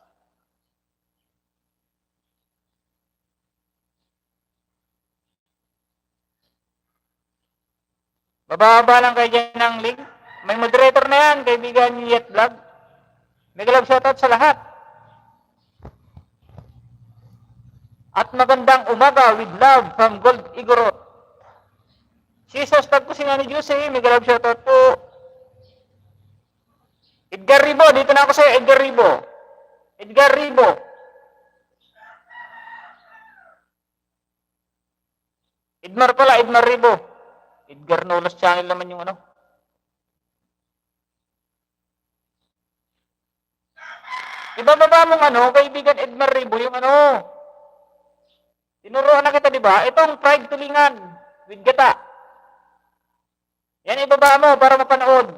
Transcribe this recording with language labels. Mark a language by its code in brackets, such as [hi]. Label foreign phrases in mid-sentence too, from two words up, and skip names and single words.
[tl] Bababa lang kayo dyan ng link. May moderator na yan, kaibigan ni Yet Vlog. [en] Mega love shoutout [tl] sa lahat. At magandang umaga [en] with love from [tl] Gold Igorot. Jesus, tag ko si Nani Juicy. [en] Mega love shoutout [tl] po. Edgar Ribo, dito na ako sa'yo, Edgar Ribo. Edgar Ribo. Edmar pala, Edmar Ribo. Edgar Nolas channel naman yung ano. Ibababa mong ano, kaibigan Edmar Ribo, yung ano. Tinuruan na kita, di ba? Itong fried tulingan with gata. Yan ibaba mo para mapanood.